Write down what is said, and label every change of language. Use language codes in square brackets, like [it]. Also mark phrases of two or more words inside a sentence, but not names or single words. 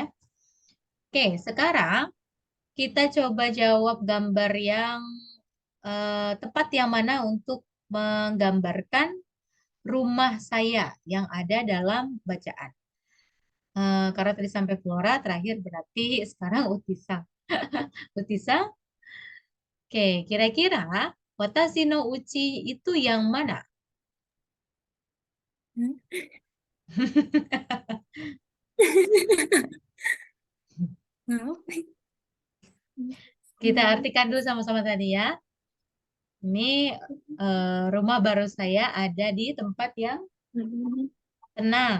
[id] Oke, sekarang kita coba jawab gambar yang tepat yang mana untuk menggambarkan rumah saya yang ada dalam bacaan. Karena tadi sampai Flora, terakhir berarti sekarang Utisa. Utisa, oke, kira-kira [ja] 私のうち [id] itu yang mana? Apa? Kita artikan dulu sama-sama tadi ya. Ini rumah baru saya ada di tempat yang tenang.